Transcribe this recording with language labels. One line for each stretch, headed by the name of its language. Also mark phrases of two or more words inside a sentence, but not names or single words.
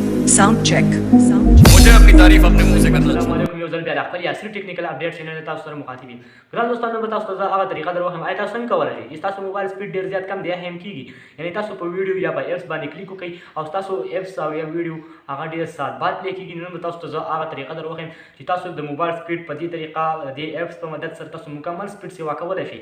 English: sound check.
Hindi: मुझे अपनी तारीफ अपने मुंह से करना
Arabic: السلام علیکم
Pashto: यो ځل بیا د خپل یاسر ټیکنیکل اپډیټ چینل تاسو سره مخاطب یم. ګران دوستانو به تاسو ته هغه طریقه درو هم تاسو څنګه کولای شئ چې تاسو
English: mobile speed
Pashto: ډیر زیات کم دی هم کیږي، یعنی تاسو په ویډیو یا په ایپس باندې کلیک وکړئ او تاسو ایپس او یا ویډیو هغه ډیر سات بعد پلی کیږي. نن به تاسو ته هغه طریقه درو هم چې تاسو د موبایل سپیډ په دې طریقه د ایپس په مدد سره تاسو مکمل سپیډ سیوا کولای شئ.